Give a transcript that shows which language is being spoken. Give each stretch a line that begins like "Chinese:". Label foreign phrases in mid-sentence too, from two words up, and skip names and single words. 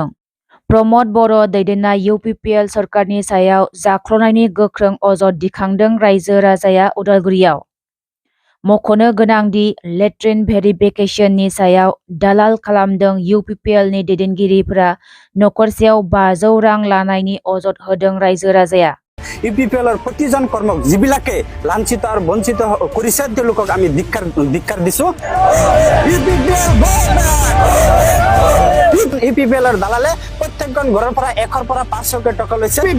Bodo: प्रमद बर' दैदेननाय UPPL सरकारनि सायाव जाख्ल'नायनि गोख्रों अजद दिखांदों रायजो राजाया उदालगुरियाव। मख'नो गोनांदि लेट्रिन भेरिफिकेसननि सायाव दालाल खालामदों UPPL नि दैदेनगिरिफोरा नखरसेयाव 500 रां लानायनि अजद होदों रायजो राजाया।
Assamese: UPPL प्रतिজন কর্মক যিবিলাকে লাঞ্ছিত আৰু বঞ্চিত কৰিছে তেওঁলোকক আমি ধিক্কাৰ দিছো। UPPL দালালে প্ৰত্যেকজন ঘৰৰ পৰা 100 পৰা 500 টকা লৈছে।